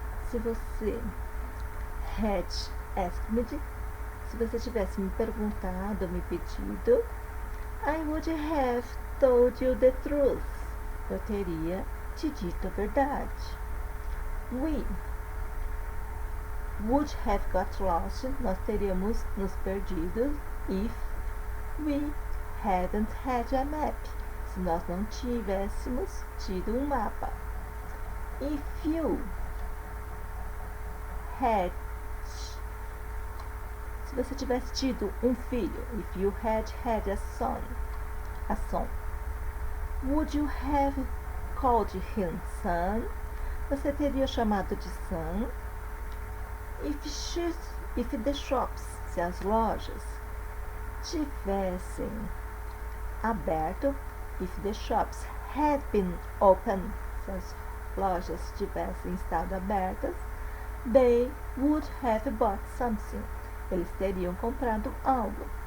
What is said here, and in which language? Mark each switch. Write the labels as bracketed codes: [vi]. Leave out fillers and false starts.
[pt] Se você [en] had asked me, [pt] se você tivesse me perguntado, me pedido, [en] I would have told you the truth. [pt] Eu teria te dito a verdade. [en] We would have got lost. [pt] Nós teríamos nos perdido [en] if we hadn't had a map. [pt] Se nós não tivéssemos tido um mapa. [en] If you had... [pt] Se você tivesse tido um filho. [en] If you had a son. Would you have called him son? [pt] Você teria chamado de son. [en] If the shops, [pt] se as lojas, tivessem aberto, [en] if the shops had been open, [pt] se as lojas tivessem estado abertas, [en] they would have bought something, [pt] eles teriam comprado algo.